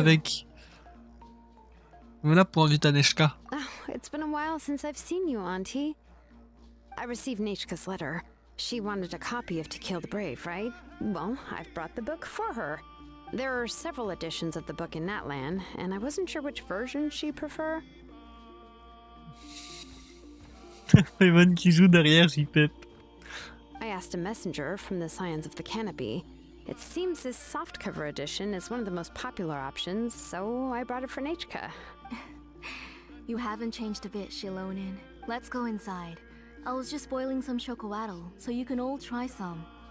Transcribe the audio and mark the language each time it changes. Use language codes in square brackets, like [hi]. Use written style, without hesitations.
[fr] avec. Voilà pour inviter Aneshka. [en] Oh, it's been a while since I've seen you, Auntie. I received Nechka's letter. She wanted a copy of To Kill the Brave, right? Well, I've brought the book for her. There are several editions of the book in Natlan, and I wasn't sure which version she'd prefer. [fr] Evan qui joue derrière, j'y pète. [en] I asked a messenger from the Scions of the Canopy. It seems this softcover edition is one of the most popular options, so I brought it for Nechka. You haven't changed a bit, Xilonen. Let's go inside. I was just boiling some chocolatl, so you can all try some.